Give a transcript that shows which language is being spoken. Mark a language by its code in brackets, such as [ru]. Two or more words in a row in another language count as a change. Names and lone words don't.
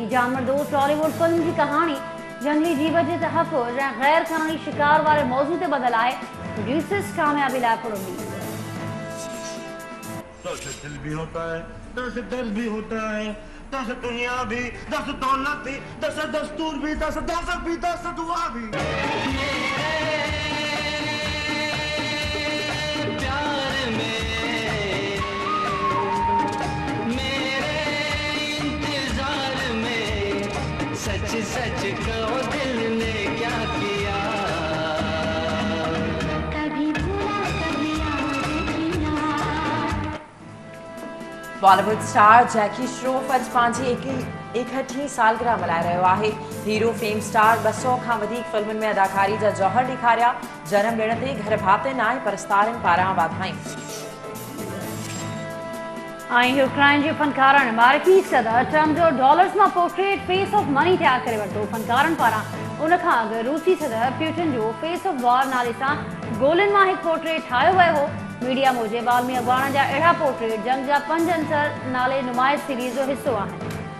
[sd] जानवर दोस्त टॉलीवुड फिल्म की कहानी जंगली जीव के तहफ़्फ़ुज़ ऐं गैर क़ानूनी शिकार वाले मौजू ते बदल आहे। प्रोड्यूसर्स कामयाबी लाइ पुरउमीद। [hi] दस दिल भी होता है, दस दिल भी होता है, 10 दुनिया भी, 10 दौलत भी, 10 दस्तूर भी, 10 दहशत भी, 10 दुआ भी। सच कहो दिल ने क्या किया, कभी बुरा कभी किया। [sd] बॉलीवुड स्टार जैकी श्रॉफ अॼु पंहिंजी 61 सालगिरह मल्हाए रहियो आहे। हीरो फेम स्टार 200 खां वधीक फिल्मुनि में अदाकारी जा जौहर ॾेखारिया। जनम ॾिण ते घर भातियुनि ऐं परस्तारनि पारां वाधायूं। यूक्रेन के फनकारनि अमेरिकी सदर ट्रम्प जो डॉलर्स में पोर्ट्रेट [en] face of money [sd] तैयार करे वरितो। फनकारनि पारां उन खां अॻु रूसी सदर प्यूटिन जो [en] face of war [sd] नाले सां गोलनि मां हिकु पोर्ट्रेट ठाहियो वियो हो। मीडिया मूजिब आलमी अख़बारनि जा अहिड़ा पोर्ट्रेट जंग जा 5 अंसर नाले नुमाइश सीरीज़ जो हिस्सो आहिनि।